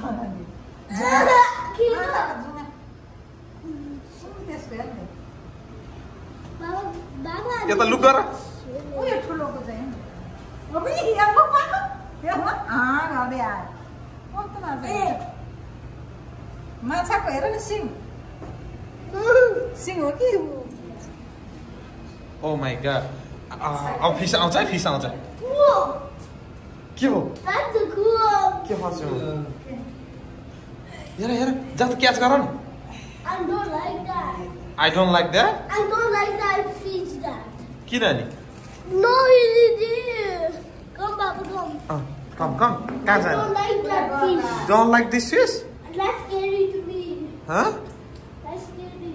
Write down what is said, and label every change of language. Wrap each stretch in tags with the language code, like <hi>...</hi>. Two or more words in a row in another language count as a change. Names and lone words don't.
<ne>यता लुक गर उयो ठुलोको चाहिँ माछाको हेर न सिङ सिंह हो कि</ne> <en>Oh my god.</en> <ne>अब फिस आउँछ है फिस आउँछ के हो</ne> <en>That's a cool.</en> <ne>के फर्छ हेर हेर जा त क्याच गर न</ne> <en>I don't like that. I don't like that I don't like that fish that.</en> <ne>किन नि</ne> <en>No, he did. Come, Papa, come.</en> <ne>कम कहाँ</ne> <en>I</en> <ne>जाने</ne> <en>don't like that fish. Don't like this fish That's scary to me. Huh? That's scary.</en>